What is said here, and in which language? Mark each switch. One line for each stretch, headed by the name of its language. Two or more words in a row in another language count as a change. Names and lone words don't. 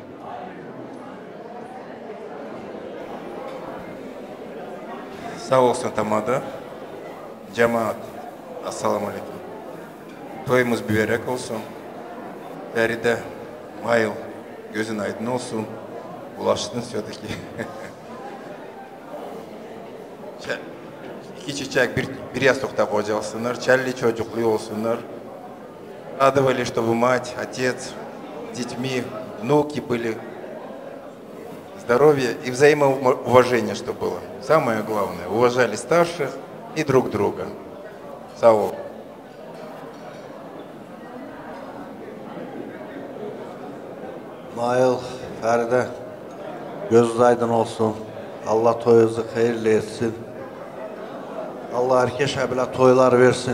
Turkish: Sağ olsun Tamada. Cemaat. Assalamu alaikum. Toyumuz mübarek olsun. Feride, Mayıl, gözün aydın olsun. Ulaştın все-таки. İki çiçek bir yastıkta kocalsınlar, çelli çocuklu olsunlar.
Russian: Радовали, чтобы мать, отец, детьми, внуки были. Здоровье и взаимоуважение, что было. Самое главное, уважали старших и друг друга.
Turkish: Sağ ol. Mayıl, Feride, gözünüz aydın olsun. Allah toyunuzu hayırlı etsin. Allah herkese böyle toylar versin.